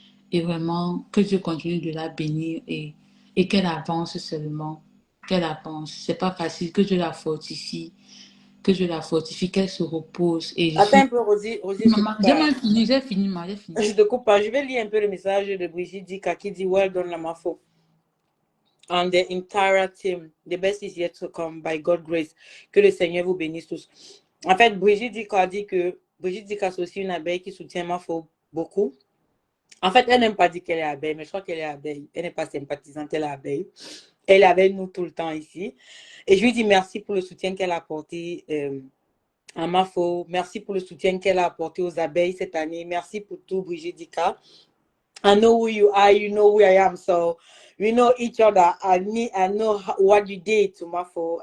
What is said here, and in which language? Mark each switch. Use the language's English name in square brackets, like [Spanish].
[French] Et vraiment, que Dieu continue de la bénir et qu'elle avance seulement. Qu'elle avance. C'est pas facile, que Dieu la fortifie. Que Dieu la fortifie, qu'elle se repose. Et Attends un peu, Rosie, Maman, j'ai fini. je te coupe pas. Je vais lire un peu le message de Brigitte Dika qui dit [English] well done [French] Lamafo. [English] And the entire team, the best is yet to come by God's grace. [French] Que le Seigneur vous bénisse tous. En fait, Brigitte Dika dit que Brigitte Dika c'est aussi une abeille qui soutient Mafo beaucoup. En fait, elle n'aime pas dire qu'elle est abeille, mais je crois qu'elle est abeille. Elle n'est pas sympathisante, elle est abeille. Elle est avec nous tout le temps ici. Et je lui dis merci pour le soutien qu'elle a apporté à Mafo. Merci pour le soutien qu'elle a apporté aux abeilles cette année. Merci pour tout, Brigitte Dika. [English] I know who you are, you know who I am. So we know each other. I know what you did to Mafo.